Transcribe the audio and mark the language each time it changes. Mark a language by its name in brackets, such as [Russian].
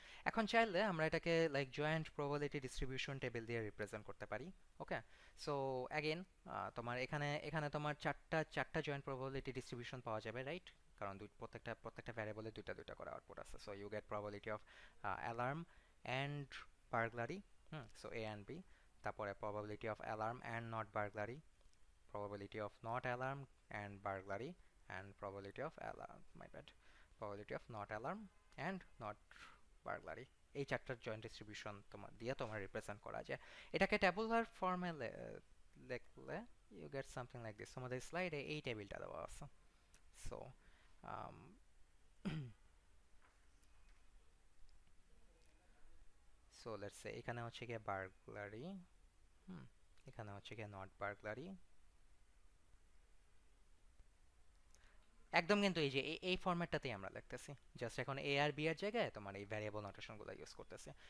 [Bangla] এখন চাইলে আমরা এটাকে like joint probability distribution table দিয়ে রিপ্রেজেন্ট করতে পারি। ওকে, সো অ্যাগেন তোমার এখানে তোমার চারটা জয়েন্ট প্রবাবিলিটি ডিস্ট্রিবিউশন পাওয়া যাবে, রাইট? কারণ প্রত্যেকটা ভ্যারিয়েবলে দুইটা করে আউটপুট আছে। So you get probability of alarm and burglary, so A and B. তারপরে [English] Probability of alarm and not burglary, probability of not alarm and burglary, and probability of alarm, my bad, probability of not alarm and not burglary। [Bangla] এই চারটার joint distribution তোমার represent করা যায়। এটাকে tabular ফর্মে লিখলে [English] You get something like this. [Bangla] তোমাদের স্লাইডে এই টেবিলটা দেওয়া আছে। সো সো লেটস সে এখানে হচ্ছে গিয়ে বার্গলারি, এখানে হচ্ছে গিয়ে নট বার্গলারি, একদম কিন্তু এই যে এই ফরম্যাটটাতেই আমরা লিখতেছি, জাস্ট এখন এ আর বি এর জায়গায় তোমার এই ভ্যারিয়েবল নোটেশনগুলো ইউজ করতেছি।